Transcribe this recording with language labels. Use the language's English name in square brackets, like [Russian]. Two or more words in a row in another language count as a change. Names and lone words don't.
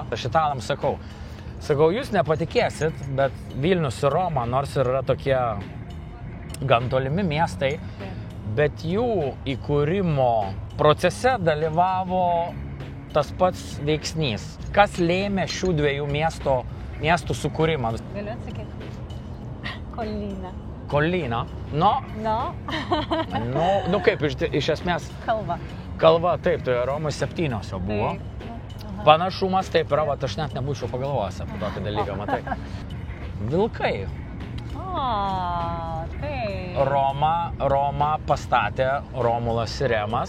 [Lithuanian] Aš italams sakau, jūs nepatikėsit, bet Vilnius ir Roma, nors ir yra tokie gan tolimi miestai, bet jų įkūrimo procese dalyvavo tas pats veiksnys. Kas lėmė šių dviejų miestų sukūrimą? Galiu atsakyti? [Italian] Collina. Collina? No? [Lithuanian] Nu kaip, iš esmės... Kalva, taip, tai Romai 7 jau buvo. Panašumas taip yra, aš net nebūčiau pagalvojęs apie tokį dalyką, matai. Vilkai. Taip. Roma pastatė Romulas ir Remas.